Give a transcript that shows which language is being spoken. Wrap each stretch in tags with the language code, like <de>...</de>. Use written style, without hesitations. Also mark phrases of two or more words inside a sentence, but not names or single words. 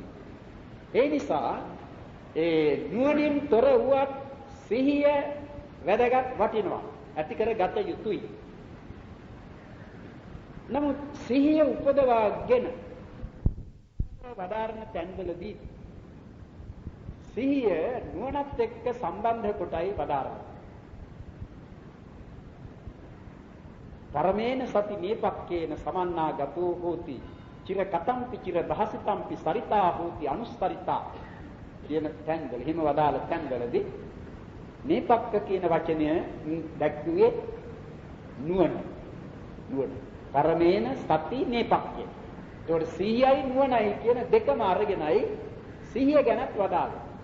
<si>ඒ නිසා ඒ නුවණින් තොර වුවත් සිහිය වැදගත් වටිනවා. ඇති කරගත යුතුයි. නමුත් සිහිය උපදවාගෙන වදාරන තැන්වලදී සිහිය නුවණත් එක්ක සම්බන්ධ කොටයි වදාරන්නේ.</si> <pi>පරමේන සති නේපක්කේන සමන්නාගතෝ හෝති චිර කතම්පි චිර භාසිතම්පි සරිතා හෝති අනුස්සරිතා</pi> <si>කියන තැන්වල හිම වදාළ තැන්වලදී නේපක්ක කියන වචනය දැක්ුවේ නුවණ</si> <pi>පරමේන සති නේපක්කේ.</pi> <si>ඒකට සිහියයි නුවණයි කියන දෙකම අරගෙනයි සිහිය ගැනත් වදාළේ.</si>